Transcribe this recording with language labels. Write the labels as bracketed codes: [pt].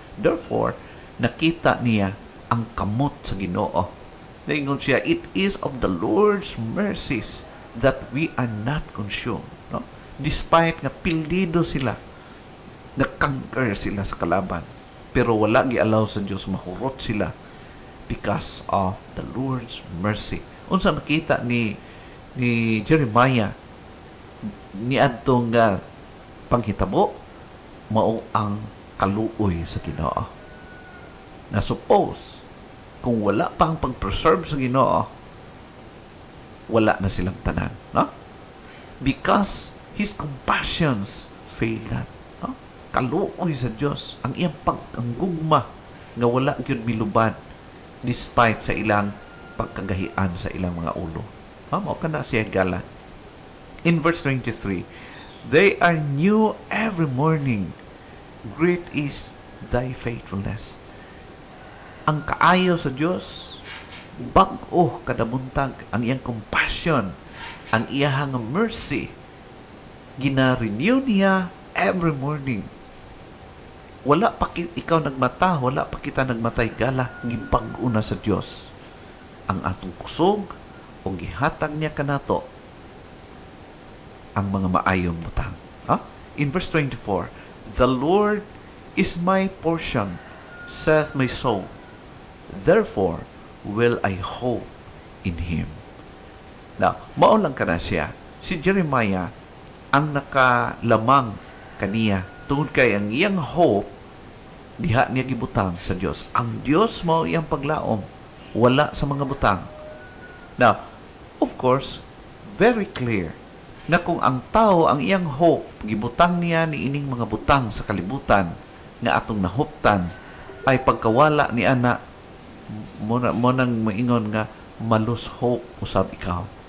[ceb] Therefore, nakita niya ang kamot sa Ginoo. Naingon siya, [en] "It is of the Lord's mercies that we are not consumed." [ceb] No? Despite nga pildido sila, na-conquer sila sa kalaban, pero wala gi-allow sa Diyos mahurot sila [en] because of the Lord's mercy. [ceb] Unsa nakita ni Jeremiah ni adtong panghitabo, mao ang kaluoy sa Ginoo. Na suppose kung wala pa ang pag-preserve sa Ginoo, wala na silang tanan, no? [en] Because His compassions fail not. No? [ceb] Kaluoy sa Dios ang iyang pag-anggugma nga wala gyud milubad despite sa ilang pagkagahian sa ilang mga ulo. Mao kana siya gala. [en] In verse 23, "They are new every morning. Great is thy faithfulness." [ceb] Ang kaayo sa Dios, bag-o kada buntag, ang iyang compassion, ang iyang mercy, gina-renew niya [en] every morning. [ceb] Wala pa ikaw nagmata, wala pa kita nagmatay gala, gipag-o na sa Dios ang atong kusog o gihatag niya kanato ang mga maayong butang. [en] In verse 24, the Lord is my portion, saith my soul. Therefore will I hope in Him. [ceb] Now, mao lang kana siya. Si Jeremiah ang nakalamang kaniya tungod kay ang iyang hope diha niya gibutang sa Dios. Ang Dios mao iyang paglaom, wala sa mga butang. [en] Now, of course, very clear [ceb] na kung ang tao ang iyang hope gibutang niya ni ining mga butang sa kalibutan nga atong nahuptan ay pagkawala ni ana mo nang maingon nga malus hope usab ikaw.